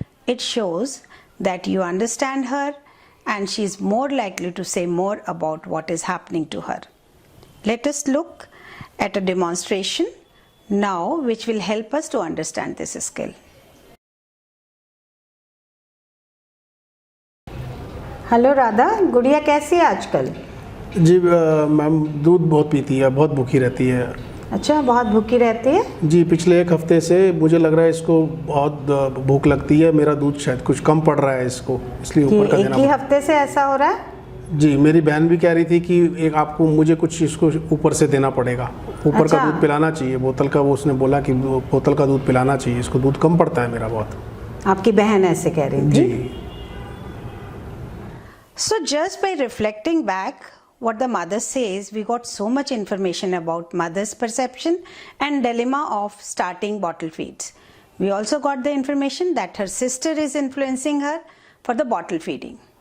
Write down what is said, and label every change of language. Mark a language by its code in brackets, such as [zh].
[en] It shows that you understand her and she is more likely to say more about what is happening to her. Let us look at a demonstration now which will help us to understand this skill. [hi] Hello Radha, गुड़िया कैसी है आजकल? जी ma'am दूध बहुत पीती है, बहुत भूखी रहती है। अच्छा, बहुत भूखी रहती है? जी पिछले 1 हफ्ते से मुझे लग रहा है इसको बहुत भूख लगती है, मेरा दूध शायद कुछ कम पड़ रहा है इसको, इसलिए ऊपर का देना। एक ही हफ्ते से ऐसा हो रहा है? जी मेरी बहन भी कह रही थी कि एक आपको मुझे कुछ इसको ऊपर से देना पड़ेगा, ऊपर का दूध पिलाना चाहिए, बोतल का, वो उसने बोला कि बोतल का दूध पिलाना चाहिए, इसको दूध कम पड़ता है मेरा बहुत। आपकी बहन ऐसे कह रही थी? जी। [en] So just by reflecting back what the mother says, we got so much information about mother's perception and dilemma of starting bottle feeds. We also got the information that her sister is influencing her for the bottle feeding.